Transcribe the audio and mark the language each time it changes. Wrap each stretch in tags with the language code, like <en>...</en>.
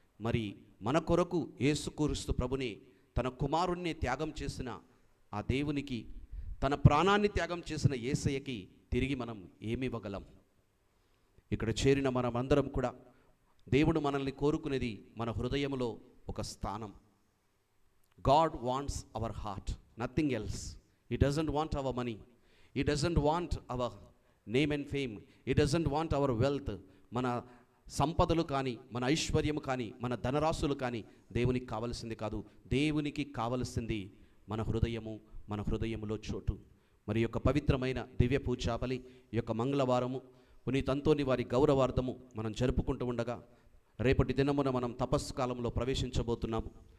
<te>మరి మన కొరకు యేసుక్రీస్తు ప్రభుని, తన కుమారుణ్ణి త్యాగం చేసిన ఆ దేవునికి, తన ప్రాణాన్ని త్యాగం చేసిన యేసయ్యకి తిరిగి మనం ఏమి ఇవ్వగలం? ఇక్కడ చేరిన మనమందరం కూడా దేవుడు మనల్ని కోరుకునేది మన హృదయంలో ఒక స్థానం.</te> <en>God wants our heart, nothing else. He doesn't want our money. He doesn't want our name and fame. He doesn't want our wealth.</en> <te>మన సంపదలు కానీ, మన ఐశ్వర్యము కానీ, మన ధనరాశులు కానీ దేవునికి కావలసింది కాదు. దేవునికి కావలసింది మన హృదయము, మన హృదయములో చోటు. మరి యొక్క పవిత్రమైన దివ్య పూజాబలి, ఈ యొక్క మంగళవారము పునీత అంతోని వారి గౌరవార్థము మనం జరుపుకుంటూ ఉండగా రేపటి దినమున మనం తపస్సు కాలంలో ప్రవేశించబోతున్నాము.</te>